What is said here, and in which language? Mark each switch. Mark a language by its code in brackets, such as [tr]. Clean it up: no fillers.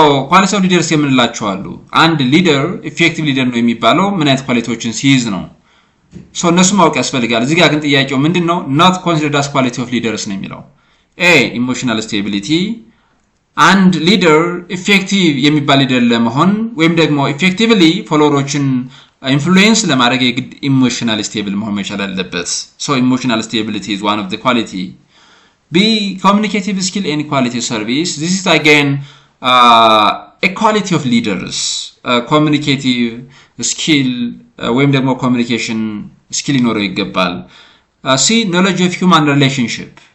[en] quality of leaders [am] የምንላቸው አሉ። አንድ ሊደር ኢፌክቲቭ ሊደር ነው የሚባለው ምን አይነት ኳሊቲዎችን ሲይዝ ነው? እነሱ ማወቅ ያስፈልጋል። እዚህ ጋር ግን ጥያቄው ምንድነው? [en] not considered as quality of leaders [am] ነው የሚለው። [en] A. emotional stability. [am] አንድ ሊደር ኢፌክቲቭ የሚባል ሊደር ለመሆን ወይም ደግሞ ኢፌክቲቭሊ ፎሎወሮችን ኢንፍሉዌንስ ለማድረግ የግድ ኢሞሽናል ስቴብል መሆን መቻል አለበት። ኢሞሽናል ስቴቢሊቲ [en] is one of the quality. B. communicative skill and quality service. This is again a quality of leaders. [am] communicative skill ወይም ደግሞ communication skill ይኖረው ይገባል። C. [en] knowledge of human relationship.